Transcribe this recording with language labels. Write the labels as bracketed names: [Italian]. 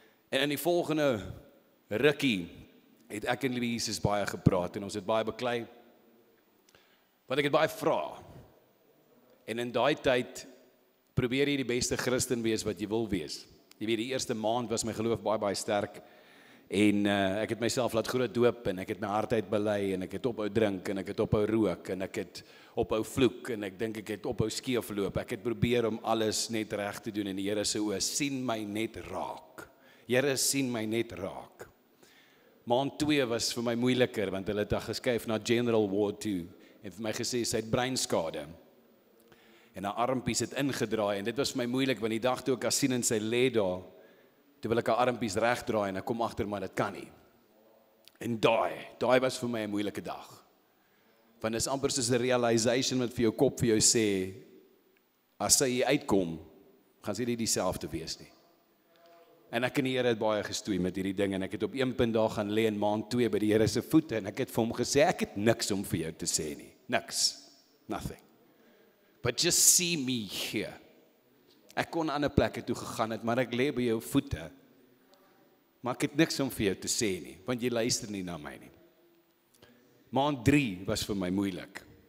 [Afrikaans] En in die volgende rukkie het ek en Jesus baie gepraat en ons het baie beklei, want ek het baie vra. En in daai tyd probeer jy die beste Christen wees wat jy wil wees. Jy weet, die eerste maand was my geloof baie sterk En ek het myself laat groot doop en ek het my hart uitbely en ek het ophou drink en ek het ophou rook en ek het ophou vloek en ek dink ek het ophou skeefloop. Ek het probeer om alles net reg te doen en die Here se oë sien my net raak. Here sien my net raak. Maand 2 was vir my moeiliker want hulle het haar geskuif na General Ward toe en vir my gesê sy het breinskade. En haar armpies het ingedraai en dit was vir my moeilik want die dag toe ek haar sien en sy lê daar, toe wil ek haar armpies regdraai en ek kom agter maar dit kan nie. En daai was vir my 'n moeilike dag. Want dit is amper soos 'n realization wat vir jou kop vir jou sê, as sy hier uitkom, gaan sy nie dieselfde wees nie. En ek en die Here het baie gestoei met hierdie ding en ek het op een punt daar gaan lê in maand 2 by die Here se voete en ek het vir hom gesê, ek het niks om vir jou te sê nie. Niks. Nothing. [English] But just see me here. [Afrikaans] Ek kon ander plekke toe gegaan het, maar ek lê by jou voete. Maar ek het niks om vir jou te sê nie, want jy luister nie na my nie. Maand 3 was vir my moeilik.